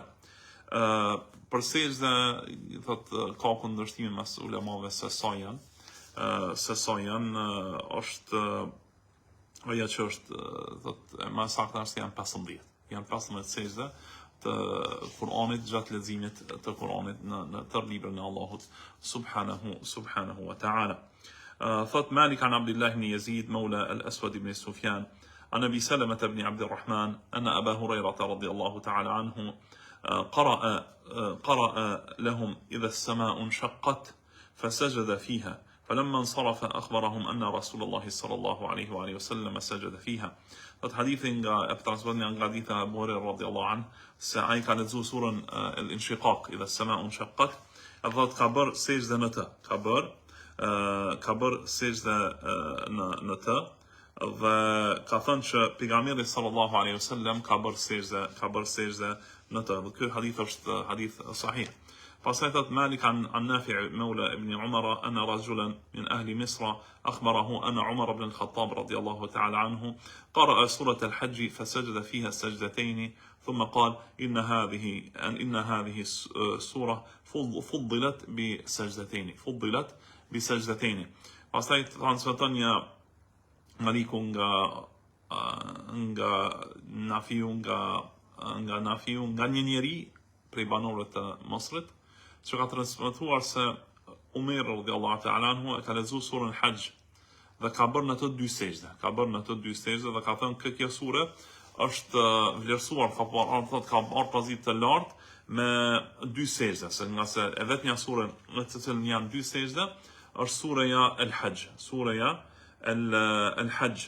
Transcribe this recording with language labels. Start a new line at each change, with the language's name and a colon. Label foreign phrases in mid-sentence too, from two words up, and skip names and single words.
Albanian: Për sejdë thot ka kundërshtime mes ulemave se sa janë, është ajo që është thot më saktë është janë 15. Janë 15 sejdë të Kur'anit gjatë leximit të Kur'anit në tërë librin e Allahut
Arabic: سبحانه وتعالى. Thot مالك عن عبد الله بن يزيد مولى الأسود بن سفيان عن أبي سلمة بن عبد الرحمن أن أبا هريرة رضي الله تعالى عنه قرأ لهم إذا السماء انشقت فسجد فيها، فلما انصرف أخبرهم أن رسول الله صلى الله عليه وآله وسلم سجد فيها.
Albanian: Thot hadithin nga transmetoni nga haditha Abu Huraira
Arabic: رضي الله عنه
Albanian: se ai ka lexuar surën al-Inshiqaq,
Arabic: إذا السماء انشقت,
Albanian: thot ka bër sejdë në të, ka bër sejdë në të, dhe ka thënë që pejgamberi
Arabic: صلى الله عليه وسلم
Albanian: ka bër sejdë në të. Ky hadith është hadith sahih.
Arabic: فصيحة مالك عن نافع مولى ابن عمر أن رجلا من أهل مصر أخبره أن عمر بن الخطاب رضي الله تعالى عنه قرأ سورة الحج فسجد فيها السجدتين، ثم قال إن هذه السورة فضلت بسجدتين.
Albanian: فصيحة transmetonia Maliku nga Nafiu nga një njeri prej banorëve të Mosrit, që ka transmetuar se Umer
Arabic: رضي الله تعالى عنه
Albanian: ka lexuar surën Hajj dhe ka bërë në të dy sejdë, dhe ka thënë kjo sure është vlerësuar ka marrë pozitë të lartë me dy sejdë, se nga se e vetmja sure në të cilën janë dy sejdë është sureja al-Hajj.